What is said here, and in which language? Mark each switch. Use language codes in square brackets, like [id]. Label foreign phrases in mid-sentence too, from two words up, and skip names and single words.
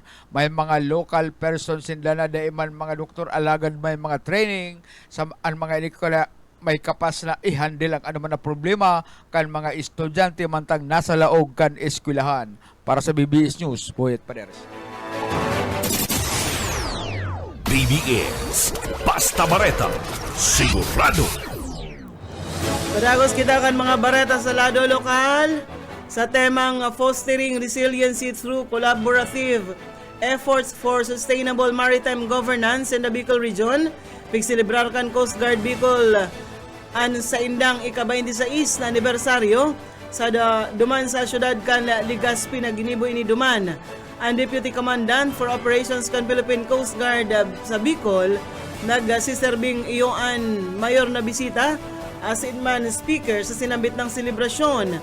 [bik] May mga [en] local persons [bik] sila na daiman mga doktor alagad may mga training sa ang mga ini may kapas na i-handle ang anuman na problema kan mga estudyante mantang nasa laog kan eskwelahan. Para sa BBS News, Boyet Paderes. BBS Basta Bareta, sigurado. Padagos kita kan mga bareta sa lado lokal sa temang [en] fostering resiliency through collaborative efforts for sustainable maritime governance in the Bicol region. [bik] Pigselebrar kan Coast Guard Bicol an sa indang ika-26 na anibersaryo sa duman sa syudad kan Legazpi na ginibo ini duman. Ang Deputy Commandant for Operations kan Philippine Coast Guard sa Bicol nagsiserbing iyoan mayor na bisita [en] as in [bik] man speaker sa sinambit ng selebrasyon.